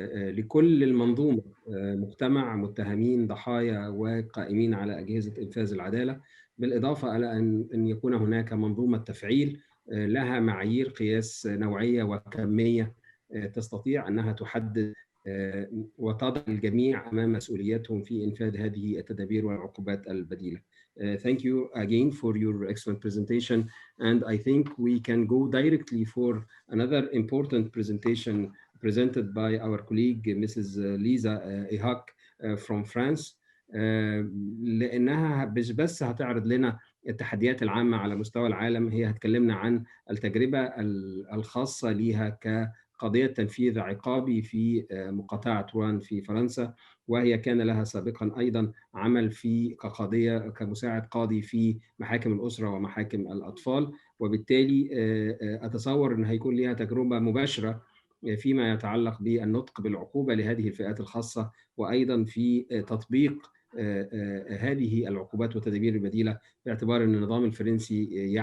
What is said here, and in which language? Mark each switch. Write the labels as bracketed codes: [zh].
[ar] لكل المنظومة، مجتمع، متهمين، ضحايا، وقائمين على أجهزة إنفاذ العدالة، بالإضافة إلى أن يكون هناك منظومة تفعيل لها معايير قياس نوعية وكمية تستطيع أنها تحدد وتضع الجميع أمام مسؤولياتهم في إنفاذ هذه التدابير والعقوبات البديلة. [en] Thank you again for your excellent presentation, and I think we can go directly for another important presentation presented by our colleague Mrs. Lisa Ihak from France, [ar] لأنها مش بس هتعرض لنا التحديات العامة على مستوى العالم، هي هتكلمنا عن التجربة الخاصة لها كقضية تنفيذ عقابي في مقاطعة روان في فرنسا، وهي كان لها سابقا أيضا عمل في كقاضية كمساعد قاضي في محاكم الأسرة ومحاكم الأطفال، وبالتالي أتصور أن هيكون لها تجربة مباشرة فيما يتعلق بالنطق بالعقوبة لهذه الفئات الخاصة، وأيضا في تطبيق هذه العقوبات والتدابير البديلة، باعتبار أن النظام الفرنسي